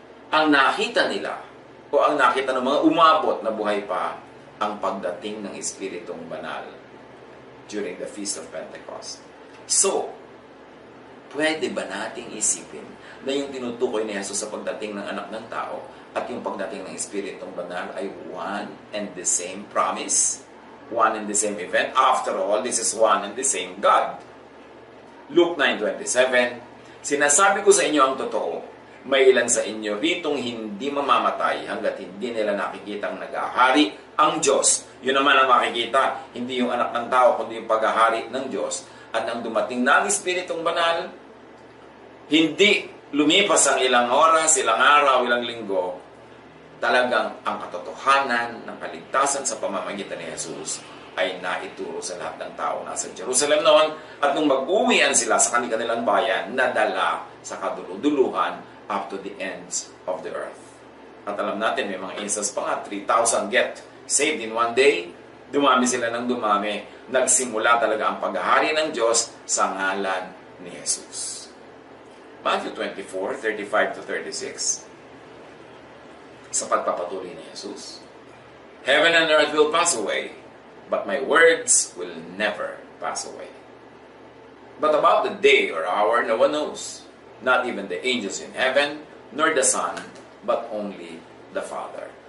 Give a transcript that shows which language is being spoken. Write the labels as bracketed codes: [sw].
[tl] Ang nakita nila, o ang nakita ng mga umabot na buhay pa, ang pagdating ng Espiritong Banal [en] during the Feast of Pentecost. [tl] So, pwede ba nating isipin na yung tinutukoy ni Jesus sa pagdating ng anak ng tao at yung pagdating ng Espiritong Banal ay [en] one and the same promise? One and the same event? After all, this is one and the same God. [tl] Luke 9:27, sinasabi ko sa inyo ang totoo, may ilan sa inyo ritong hindi mamamatay hanggat hindi nila nakikitang nag-ahari ang Diyos. Yun naman ang makikita, hindi yung anak ng tao, kundi yung pag-ahari ng Diyos. At nang dumating na ang Espiritong Banal, hindi lumipas ang ilang oras, ilang araw, ilang linggo, talagang ang katotohanan ng kaligtasan sa pamamagitan ni Jesus ay naituro sa lahat ng tao nasa Jerusalem noon. At nung mag-uwian sila sa kanilang bayan, nadala sa kaduluduluhan [en] up to the ends of the earth. [tl] At alam natin, may mga instances pa nga, [en] 3,000 get saved in one day. [tl] Dumami sila ng dumami. Nagsimula talaga ang paghahari ng Diyos sa ngalan ni Jesus. Matthew 24:35-36. Sa pagpapatuloy ni Jesus, [en] heaven and earth will pass away, but my words will never pass away. But about the day or hour, no one knows, not even the angels in heaven, nor the Son, but only the Father.